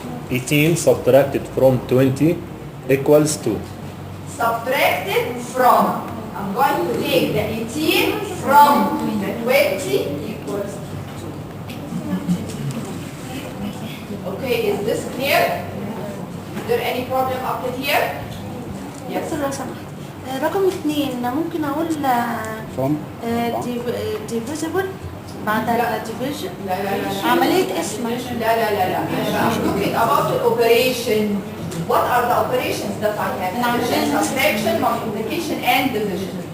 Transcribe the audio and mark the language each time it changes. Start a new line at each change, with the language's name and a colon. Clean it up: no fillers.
English: 18 subtracted from 20 equals 2. Subtracted from. I'm going to take the 18 from the 20 equals 2. Okay, is this clear? Is there any problem up to here? Yes.
Arabic: دكتور لو سمحت رقم 2 ممكن اقول divisible بعد division لا لا لا عملية قسمة. لا لا لا لا
English: I'm talking about the operation. What are the operations that I have? Addition, subtraction, multiplication, and division.